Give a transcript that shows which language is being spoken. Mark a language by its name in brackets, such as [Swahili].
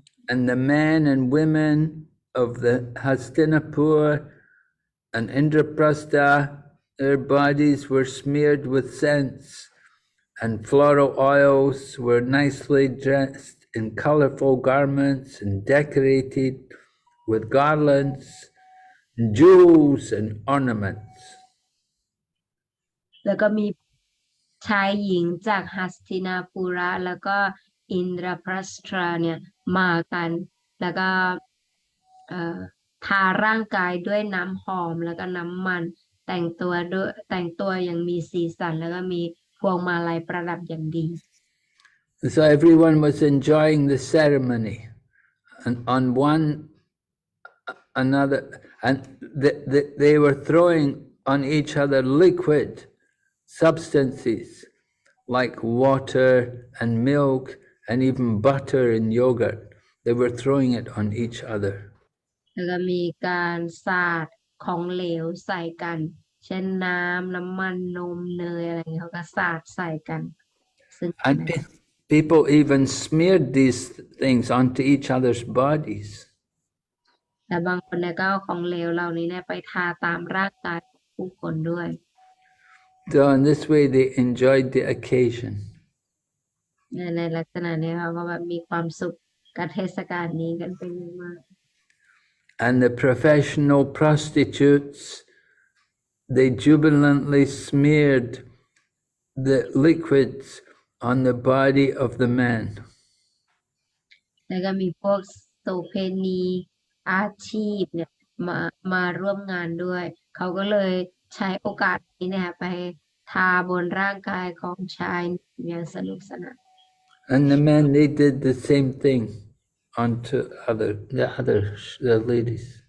[English] And the men and women of the Hastinapur and Indraprastha, their bodies were smeared with scents, and floral oils were nicely dressed in colorful garments and decorated with garlands, jewels, and ornaments. [Thai] แล้วก็มีชายหญิงจากหัสตินาปุระแล้วก็อินทรพรัสตราเนี่ยมากันแล้วก็ทาร่างกายด้วยน้ำหอมแล้วก็น้ำมันแต่งตัวอย่างมีสีสันแล้วก็มีพวงมาลัยประดับอย่างดี [English] So everyone was enjoying the ceremony, and on one another, and they were throwing on each other liquid substances like water and milk and even butter and yogurt. They were throwing it on each other. [Thai] แล้วก็มีการสาดของเหลวใส่กันเช่นน้ำมันนมเนยอะไรอย่างเงี้ยเขาก็สาดใส่กันซึ่ง [English] And people even smeared these things onto each other's bodies. [Thai] แต่บางคนเนี่ยก็เอาของเหลวเหล่านี้เนี่ยไปทาตามร่างกายของผู้คนด้วย [English] So in this way they enjoyed the occasion. [Thai] ในลักษณะนี้เขาก็แบบมีความสุขกับเทศกาลนี้กันเป็นอย่างมาก [English] And the professional prostitutes, they jubilantly smeared the liquids on the body of the man. [Thai] แล้วก็มีพวกโสเภณีอาชีพเนี่ยมาร่วมงานด้วยเขาก็เลยใช้โอกาสนี้เนี่ยไปทาบนร่างกายของชายอย่างสนุกสนาน [English] And the men, they did the same thing onto the ladies.